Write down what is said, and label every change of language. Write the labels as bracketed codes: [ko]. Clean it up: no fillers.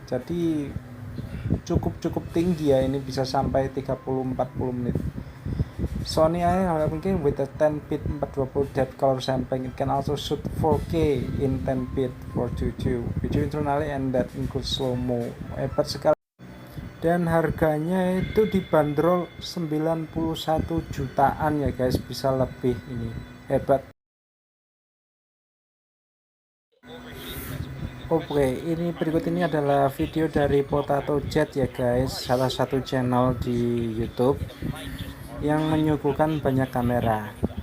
[id] Jadi cukup tinggi ya, ini bisa sampai 30-40 menit. [en] Sony A7 with a 10-bit 420 depth color sampling, it can also shoot 4K in 10-bit 422 video internally, and that includes slow-mo. [id] Hebat sekali. Dan harganya itu dibanderol 91 jutaan ya guys, bisa lebih, ini hebat. Oke, ini berikut ini adalah video dari Potato Jet ya guys, salah satu channel di YouTube yang menyuguhkan banyak kamera.